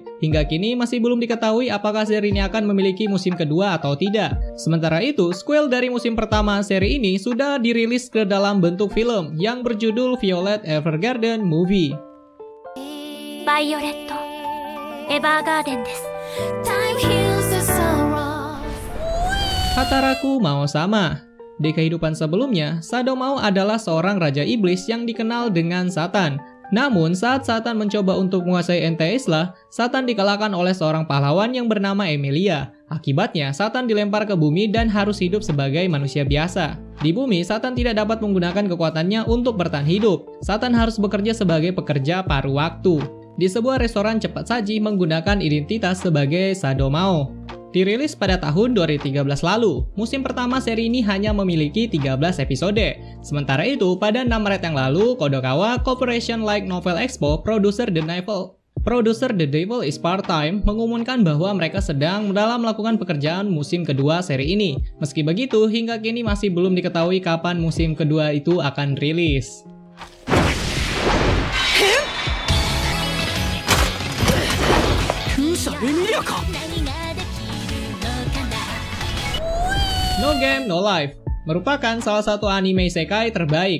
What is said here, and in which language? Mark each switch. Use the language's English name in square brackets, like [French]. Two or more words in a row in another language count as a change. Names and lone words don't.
[Indonesian] Hingga kini masih belum diketahui apakah seri ini akan memiliki musim kedua atau tidak. Sementara itu, sequel dari musim pertama seri ini sudah dirilis ke dalam bentuk film yang berjudul Violet Evergarden Movie. Violet Evergarden desu. Hataraku Mao sama. Di kehidupan sebelumnya, Sadomao adalah seorang raja iblis yang dikenal dengan Satan. Namun, saat Satan mencoba untuk menguasai Entei Isla, Satan dikalahkan oleh seorang pahlawan yang bernama Emilia. Akibatnya, Satan dilempar ke bumi dan harus hidup sebagai manusia biasa. Di bumi, Satan tidak dapat menggunakan kekuatannya untuk bertahan hidup. Satan harus bekerja sebagai pekerja paruh waktu di sebuah restoran cepat saji menggunakan identitas sebagai Sadomao. Dirilis pada tahun 2013 lalu, musim pertama seri ini hanya memiliki 13 episode. Sementara itu, pada 6 Maret yang lalu, Kodokawa Corporation Light Novel Expo, produser The Devil is Part-Time, mengumumkan bahwa mereka sedang melakukan pekerjaan musim kedua seri ini. Meski begitu, hingga kini masih belum diketahui kapan musim kedua itu akan rilis. No Game No Life merupakan salah satu anime isekai terbaik.